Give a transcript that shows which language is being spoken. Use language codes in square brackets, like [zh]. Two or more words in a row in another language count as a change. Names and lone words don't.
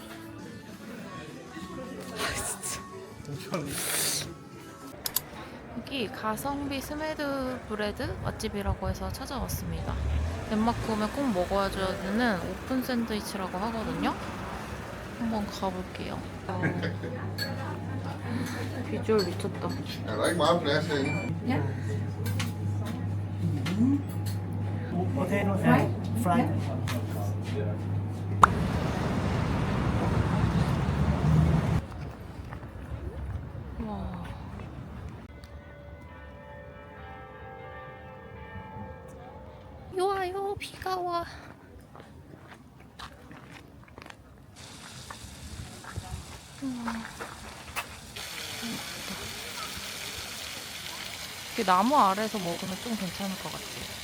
[ko] 여기 가성비 스메드 브레드 맛집이라고 해서 찾아왔습니다. 덴마크 오면 꼭 먹어줘야 되는 오픈 샌드위치라고 하거든요. 한번 가볼게요. 비주얼 미쳤다. [da] Er der ikke meget plads herinde? Ja. [en] potato and fried. [ko] 와. 와요, 비가 와. 그 나무 아래에서 먹으면 좀 괜찮을 것 같아.